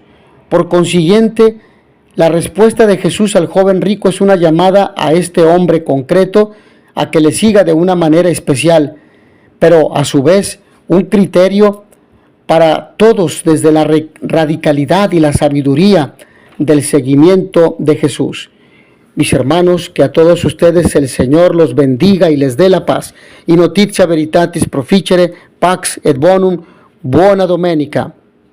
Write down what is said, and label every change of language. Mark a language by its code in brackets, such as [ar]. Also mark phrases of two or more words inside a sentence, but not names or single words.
[es] Por consiguiente, la respuesta de Jesús al joven rico es una llamada a este hombre concreto a que le siga de una manera especial, pero a su vez un criterio para todos desde la radicalidad y la sabiduría del seguimiento de Jesús. Mis hermanos, que a todos ustedes el Señor los bendiga y les dé la paz. [la] Y notitia veritatis proficere, pax et bonum, [it] buona domenica.